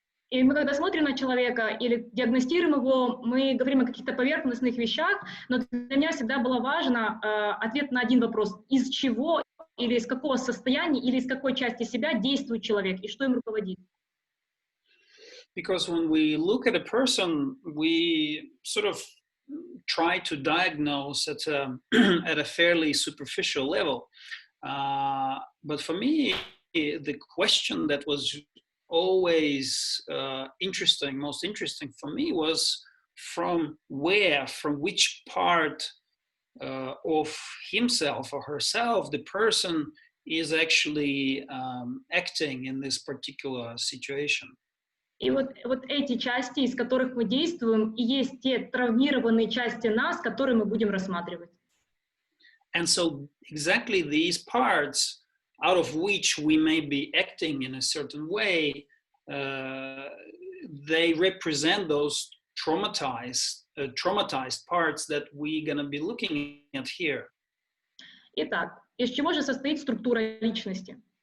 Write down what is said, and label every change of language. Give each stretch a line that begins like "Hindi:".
Russian: И мы, когда смотрим на человека или диагностируем его, мы говорим о каких-то поверхностных вещах, но для меня всегда было важно ответ на один вопрос: из чего или из какого состояния или из какой части себя действует человек и что им руководит.
English: Because when we look at a person, we sort of try to diagnose at a fairly superficial level. But for me, the question that was always most interesting for me was from which part of himself or herself, the person is actually acting in this particular situation.
Russian: И вот эти части, из которых мы действуем, и есть те травмированные части нас, которые мы будем рассматривать.
English: And so exactly these parts out of which we may be acting in a certain way, they represent those traumatized parts that we're going to be looking at here.
Russian: Итак, из чего же состоит структура личности?